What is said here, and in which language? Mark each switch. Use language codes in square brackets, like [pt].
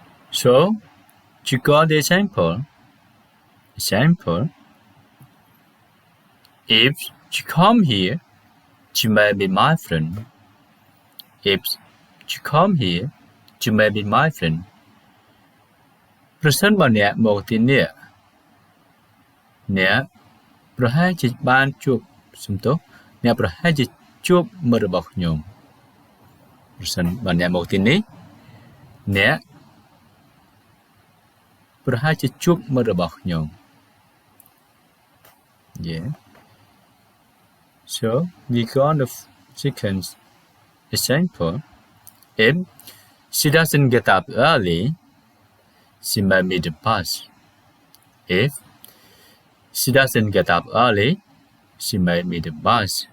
[en] So you got the example. Example. If you come here, you may be my friend. If you come here, you may be my friend. [km] ប្រសិនបើអ្នកមកទីនេះអ្នកប្រហែលជាបានជួបសំទោសអ្នកប្រហែលជាជួបមិត្តរបស់ខ្ញុំប្រសិនបើអ្នកមកទីនេះអ្នកប្រហែលជាជួបមិត្តរបស់ខ្ញុំ Yeah. [en] So we got the second example. If she doesn't get up early, she might miss the bus. If she doesn't get up early, she might miss the bus.